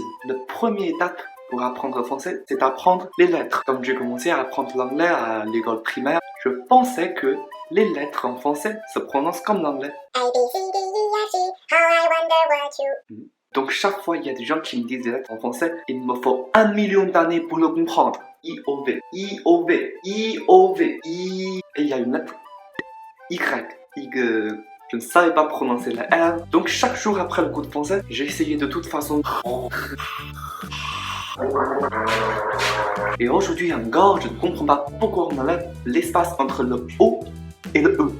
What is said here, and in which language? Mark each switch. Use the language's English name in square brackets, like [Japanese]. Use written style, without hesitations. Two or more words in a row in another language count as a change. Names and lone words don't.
[French] La première étape pour apprendre le français, c'est d'apprendre les lettres. Quand j'ai commencé à apprendre l'anglais à l'école primaire, je pensais que les lettres en français se prononcent comme l'anglais. Donc chaque fois, il y a des gens qui me disent des lettres en français, il me faut 1 million d'années pour le comprendre. I-O-V, I-O-V, I-O-V, I... Et il y a une lettre Y, je ne savais pas prononcer la R. Donc chaque jour après le cours de français, j'ai essayé de toute façon. Et aujourd'hui encore, je ne comprends pas pourquoi on enlève l'espace entre le O et le E.